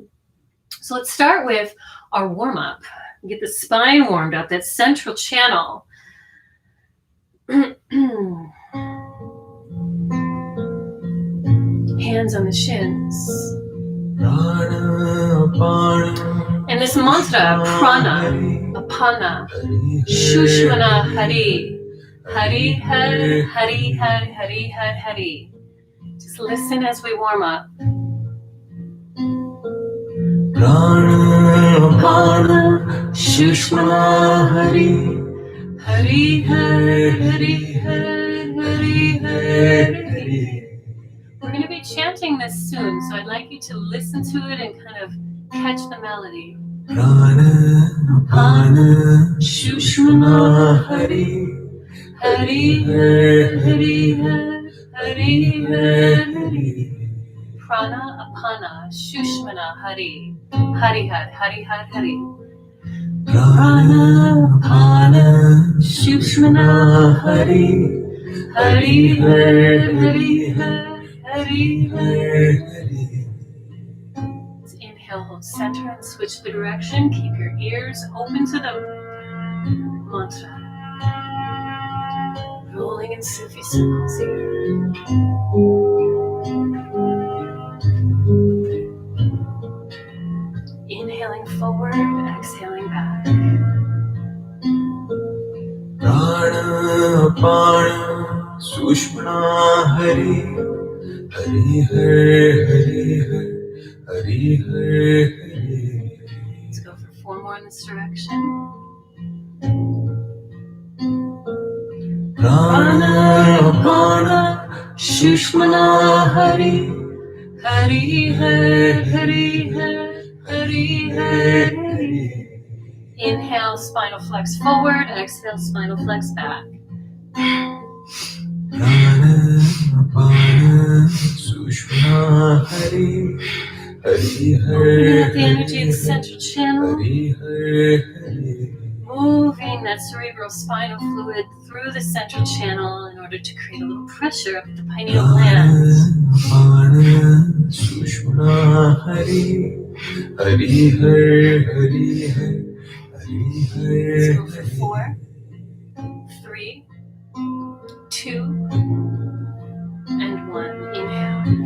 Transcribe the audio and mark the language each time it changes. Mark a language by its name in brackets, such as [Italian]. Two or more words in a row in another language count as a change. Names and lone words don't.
[English] So let's start with our warm-up. Get the spine warmed up, that central channel. Hands on the shins. And this mantra, prana, [Sanskrit] apana, shushmana, hari, hari, hari, hari, hari, hari, hari, hari. [English] Just listen as we warm up. [Sanskrit] Prana, apana, shushmana, hari, hari, hari, hari, hari, hari, hari. [English] We're going to be chanting this soon, so I'd like you to listen to it and kind of catch the melody. [Sanskrit] Prana, apana, shushmana, hari, hari, hari, hari, hari, hari. Prana, apana, shushmana, hari, hari, hari, hari, hari. Prana, apana, shushmana, hari, hari, hari, hari, hari, hari. [English] Let's inhale, hold center, and switch the direction. Keep your ears open to the mantra. Rolling in Sufi circles here. Inhaling forward, exhaling back. [Sanskrit] Prana, apana, sushmana, hari, hari, hari, hari, hari, hari. [English] Let's go for 4 more in this direction. [Sanskrit] Prana, apana, shushmana, hari, hari, hari, hari, hari, hari. [English] Inhale, spinal flex forward. Exhale, spinal flex back. [Sanskrit] Prana, apana, sushmana, hari, hari, hari. [English] Opening up the energy of the central channel. [Sanskrit] Hari, hari, hari. [English] Moving that cerebral spinal fluid through the central channel in order to create a little pressure up at the pineal gland. Let's go for 4, 3, 2, and 1. Inhale.